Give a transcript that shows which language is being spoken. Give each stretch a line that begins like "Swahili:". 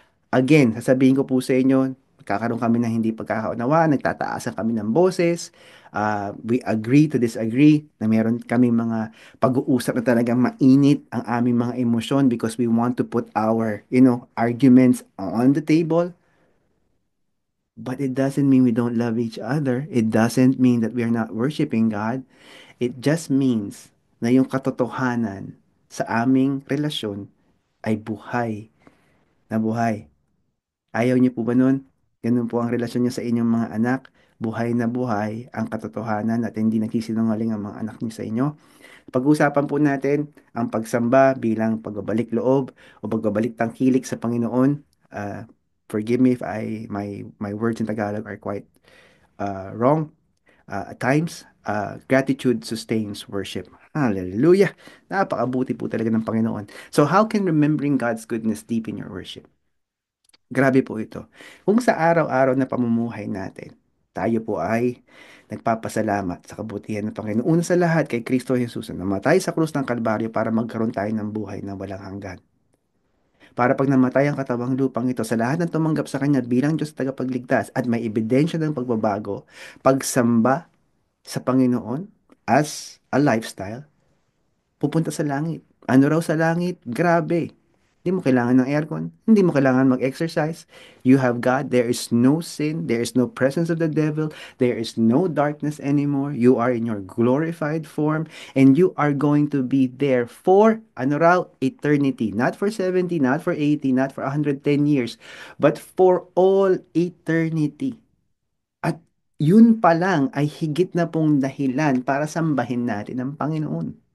Filipino: Again, sasabihin ko po sa inyo, kakaroon kami ng hindi pagkakaunawaan, nagtataasan kami ng boses,
English: we agree to disagree,
Filipino: na meron kami mga pag-uusap na talagang mainit ang aming mga emosyon
English: because we want to put our, arguments on the table. But it doesn't mean we don't love each other. It doesn't mean that we are not worshiping God. It just means
Filipino: na yung katotohanan sa aming relasyon ay buhay na buhay. Ayaw niyo po ba nun? Ganun po ang relasyon niyo sa inyong mga anak. Buhay na buhay ang katotohanan at hindi nagsisinungaling ang mga anak niyo sa inyo. Pag-usapan po natin ang pagsamba bilang pagbabalik loob o pagbabalik tangkilik sa Panginoon.
English: Uh, Forgive me if my words in Tagalog are quite wrong. At times, gratitude sustains worship. Hallelujah!
Filipino: Napakabuti po talaga ng Panginoon.
English: So how can remembering God's goodness deepen your worship?
Filipino: Grabe po ito. Kung sa araw-araw na pamumuhay natin, tayo po ay nagpapasalamat sa kabutihan ng Panginoon. Una sa lahat kay Kristo Jesus na namatay sa krus ng Kalbaryo para magkaroon tayo ng buhay na walang hanggan. Para pag namatay ang katawang lupang ito sa lahat ng tumanggap sa Kanya bilang Diyos tagapagligtas at may ebidensya ng pagbabago, pagsamba sa Panginoon
English: as a lifestyle,
Filipino: pupunta sa langit. Ano raw sa langit? Grabe. Hindi mo kailangan ng aircon. Hindi mo kailangan mag-exercise.
English: You have God. There is no sin. There is no presence of the devil. There is no darkness anymore. You are in your glorified form and you are going to be there for, ano raw, eternity. Not for 70, not for 80, not for 110 years, but for all eternity.
Filipino: At yun pa lang ay higit na pong dahilan para sambahin natin ang Panginoon.